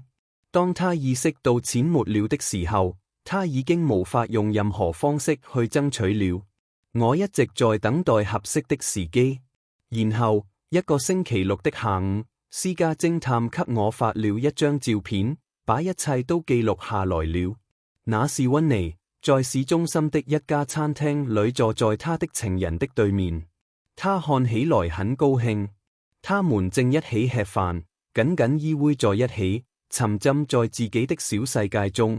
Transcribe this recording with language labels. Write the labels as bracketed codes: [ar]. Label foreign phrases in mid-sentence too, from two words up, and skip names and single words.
[zh] 當他意識到錢沒了的時候，他已經無法用任何方式去爭取了。我一直在等待合適的時機。然後一個星期六的下午，私家偵探給我發了一張照片，把一切都記錄下來了。那是溫妮，在市中心的一家餐廳裏坐在他的情人的對面。他看起來很高興。他們正一起吃飯，緊緊依偎在一起，沉浸在自己的小世界中。